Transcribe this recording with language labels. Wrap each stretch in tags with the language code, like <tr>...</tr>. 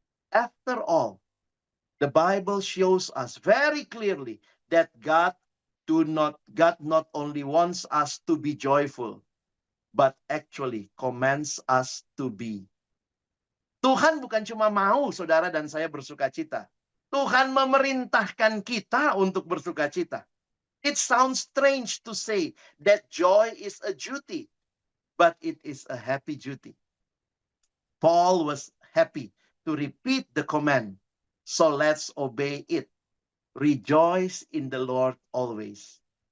<en>After all, the Bible shows us very clearly that God not only wants us to be joyful, but actually commands us to be.</en> <id>Tuhan bukan cuma mau saudara dan saya bersuka cita. Tuhan memerintahkan kita untuk bersuka cita.</id> <en>It sounds strange to say that joy is a duty, but it is a happy duty. Paul was happy to repeat the command. So let's obey it. Rejoice in the Lord always.</en>